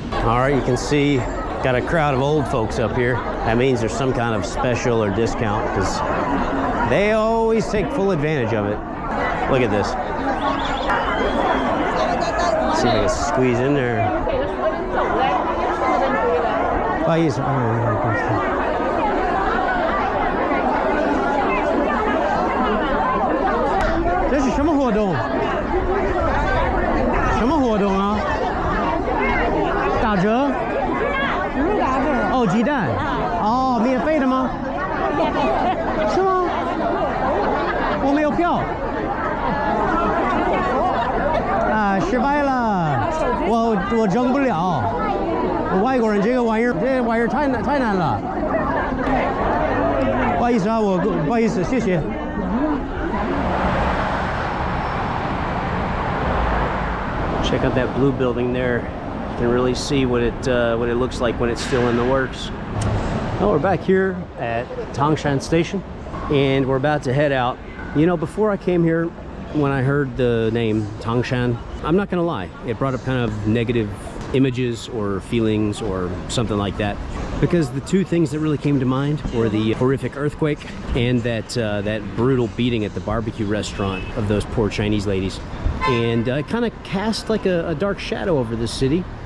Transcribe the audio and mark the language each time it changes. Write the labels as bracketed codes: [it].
[en] All right, you can see, got a crowd of old folks up here. That means there's some kind of special or discount because they always take full advantage of it. Look at this. Let's see if I can squeeze in there. [zh] 不好意思，这是什么活动？什么活动啊？打折？哦，鸡蛋。哦，免费的吗？是吗？我没有票。啊，失败了，我整不了。外国人这玩意儿太难了，不好意思啊，不好意思，谢谢。 [en] Check out that blue building there. You can really see what it looks like when it's still in the works. Well, we're back here at Tangshan Station, and we're about to head out. You know, before I came here, when I heard the name Tangshan, I'm not gonna lie, it brought up kind of negative images or feelings or something like that, because the two things that really came to mind were the horrific earthquake and that brutal beating at the barbecue restaurant of those poor Chinese ladies, and it kind of cast like a dark shadow over this city.